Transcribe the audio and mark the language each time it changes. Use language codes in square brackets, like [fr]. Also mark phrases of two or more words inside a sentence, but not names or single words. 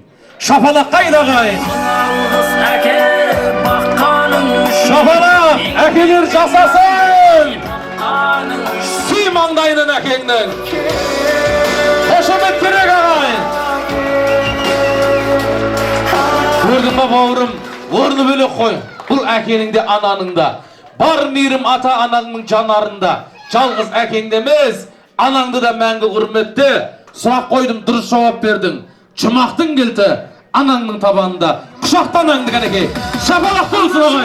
[kk] Шапалақ қайда ағайын? Шапалақ, әкелер жасасын! Сүй маңдайынан әкеңнің! Қошемет керек ағайын! Alma bavurum, ornu bölek koy. Бұл әкенің де ананың да. Бар мейірім ата анаңның жанарында. Жалғыз әкеңде емес, анаңды да мәңгі құрметте. Сұрақ қойдым, дұрыс жауап бердің. Жұмақтың келті анаңның табанында. Құшақта анаңды кәнекей. Шапалақ болсын ағайын.